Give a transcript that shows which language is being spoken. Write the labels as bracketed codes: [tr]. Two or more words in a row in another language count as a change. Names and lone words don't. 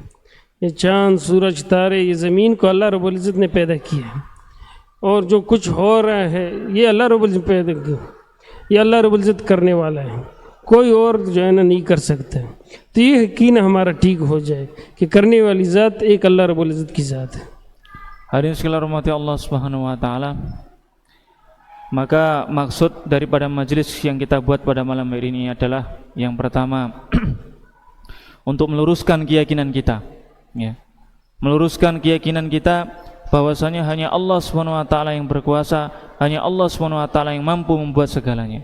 [hi] ये चाँद सूरज तारे, ये ज़मीन को [ar] الله رب العزة [hi] ने पैदा किया है। और जो कुछ हो रहा है ये [ar] الله رب العزة [hi] पैदा किया, ये [ar] الله رب العزة [hi] करने वाला है, कोई और जो है ना नहीं कर सकता। तो ये यकीन हमारा ठीक हो जाए कि करने वाली ज़ात एक [ar] الله رب العزة [hi] की ज़ात है। [ms] Hadirin sekalian [ar] رحمة الله سبحانه وتعالى, [ms] maka maksud daripada majlis yang kita buat pada malam hari ini adalah yang pertama untuk meluruskan keyakinan kita, ya. Meluruskan keyakinan kita bahwasanya hanya [ar] الله سبحانه وتعالى [ms] yang berkuasa, hanya [ar] الله سبحانه وتعالى [ms] yang mampu membuat segalanya.